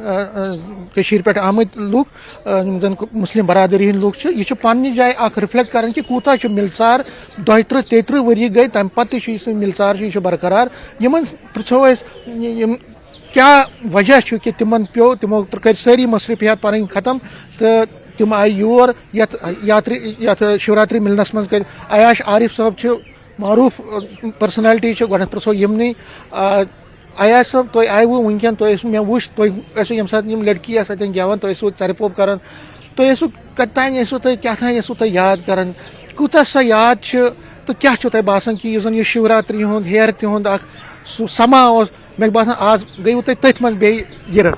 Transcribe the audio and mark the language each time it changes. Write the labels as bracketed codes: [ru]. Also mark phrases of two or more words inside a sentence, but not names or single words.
[ks] لوک زن مسلم برادری ہند لوک یہ پنہ جائے رفلیکٹ کران کہ کوتا ملژار 32-33 وری گئی تمہ پتہ یہ ملژار یہ برقرار یمن پرژھو کیا وجہ کہ تمن پیو تمو کر ساری مصروفیات پن ختم تو تم آئی یور یت شیوراتری ملنس من کر عیاش عارف صاحب معروف پرسنالٹی گۄڈنیٚتھ پرژھو یمنٕے عیاش صاحب تُہۍ آیوٕ ونکیٚن تُہۍ مےٚ وُچھ تُہۍ ٲسِو ییٚمہِ ساتہٕ یِم لڑکی آسہٕ اتٮ۪ن گٮ۪وان تُہۍ ٲسِو ژرِ پوٚپ کران تُہۍ ٲسِو کتام ٲسِو تُہۍ کیٛاہ تام ٲسِو تُہۍ یاد کران کوٗتاہ سۄ یاد چھِ تہٕ کیٛاہ چھُو تۄہہِ باسان کہ یُس زن یہِ شیوراتری ہُنٛد حیرتہِ ہُنٛد اکھ سُہ سما اوس مےٚ باسان آز گٔیوٕ تُہۍ تٔتھۍ منٛز بیٚیہِ گِرٕ